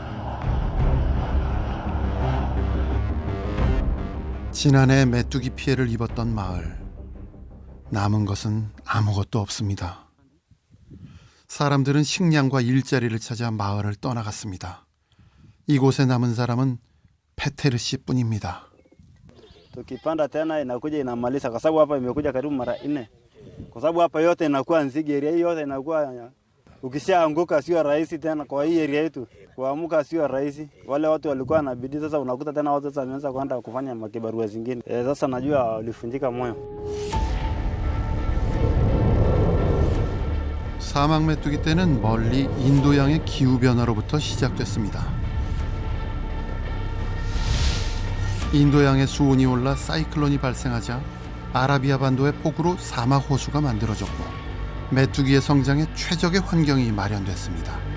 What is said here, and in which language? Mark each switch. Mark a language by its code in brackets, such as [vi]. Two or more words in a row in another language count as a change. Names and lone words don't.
[ko] 지난해 메뚜기 피해를 입었던 마을, 남은 것은 아무것도 없습니다. 사람들은 식량과 일자리를 찾아 마을을 떠나갔습니다. 이곳에 남은 사람은 페테르 씨뿐입니다. [sw] Tukipanda tena inakuja inamaliza kwa sababu hapa imekuja karibu mara 4. Kwa sababu hapa yote inakuwa nzige, area yote inakuwa ukishaanguka sio rahisi tena kwa hii area yetu. Kuamka sio rahisi. Wale watu walikuwa na bidii, sasa unakuta tena watu sasa wameanza kwenda kufanya makibarua zingine. Sasa najua walifunjika moyo. [ko] 사막 메뚜기 떼는 멀리 인도양의 기후 변화로부터 시작됐습니다. 인도양의 수온이 올라 사이클론이 발생하자 아라비아 반도의 폭우로 사막 호수가 만들어졌고 메뚜기의 성장에 최적의 환경이 마련됐습니다.